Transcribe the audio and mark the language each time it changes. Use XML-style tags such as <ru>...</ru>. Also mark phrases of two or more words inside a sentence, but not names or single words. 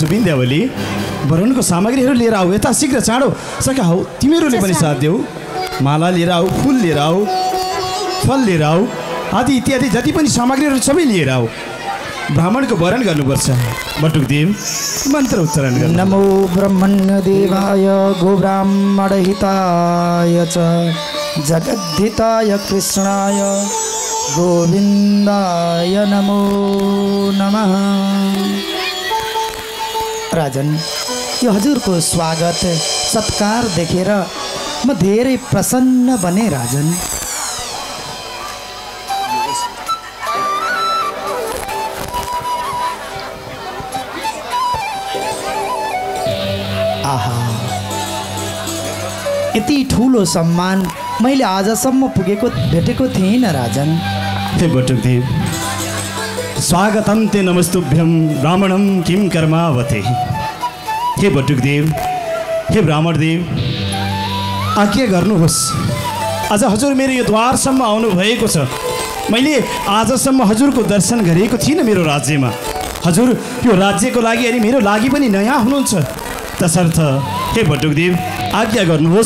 <ne>विन्ध्यावली, वरणको सामग्रीहरू लिएर आऊ। यता शीघ्र चाँडो सका हौ। तिमीहरूले पनि साथ देऊ। माला लिएर आऊ, फुल लिएर आऊ, फल लिएर आऊ, आदि इत्यादि जति पनि सामग्रीहरू सबै लिएर आऊ। ब्राह्मणको वरण गर्नुपर्छ। बटुकदेव, मन्त्र उच्चारण गर्नु।</ne> <sa>नमो ब्रह्मण्य देवाय गोब्राह्मण हिताय च जगद्धिताय कृष्णाय गोविन्दाय नमो नमः।</sa> <ne>राजन, यो हजुरको स्वागत सत्कार देखेर म धेरै प्रसन्न बने राजन। आहा, यति ठुलो सम्मान मैले आजसम्म भेटेको थिइनँ राजन।</ne> <sa>हे बटुकदेव, स्वागतं ते नमस्तुभ्यं ब्राह्मणं किं कर्मावते।</sa> <ne>हे बटुकदेव, हे ब्राह्मणदेव, आज्ञा गर्नुहोस्। आज हजुर मेरो यो द्वारसम्म आउनु भएको छ। मैले आजसम्म हजुरको दर्शन गरेको थिइनँ मेरो राज्यमा। हजुर यो राज्यको लागि अनि मेरो लागि पनि नयाँ हुनुहुन्छ। तसर्थ हे बटुकदेव, आज्ञा गर्नुहोस्।</ne>